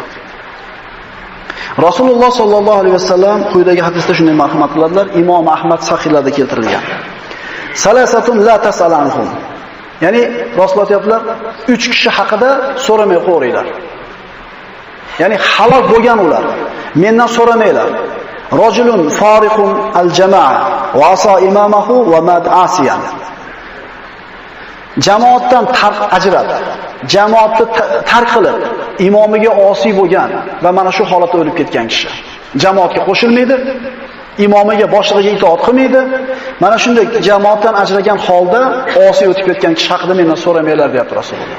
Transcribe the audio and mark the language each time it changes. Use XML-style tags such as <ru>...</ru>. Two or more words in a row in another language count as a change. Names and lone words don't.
<uz>Rasululloh</uz> <ar>صلى الله عليه وسلم</ar> <uz>quyidagi hadisda shunday marhamat qiladilar. Imom Ahmad sahihlarda keltirilgan.</uz> <ar>ثلاثة لا تسأل عنهم.</ar> <uz>Ya'ni Rasululloh aytadilar, 3 kishi haqida so'ramay qo'yinglar. Ya'ni halok bo'lgan ular. Mendan so'ramanglar.</uz> <ar>رجل فارق الجماعة وعصى إمامه ومات عاصيا.</ar> <uz>Jamoatdan ajrab, jamoatni tark qilib, imomiga osiy bo'lgan va mana shu holatda o'lib ketgan kishi. Jamoatga qo'shilmaydi, imomiga, boshlig'iga itoat qilmaydi. Mana shunday jamoatdan ajragan holda osiy o'tib ketgan kishi haqida mendan so'ramanglar, deyapti Rasululloh.</uz>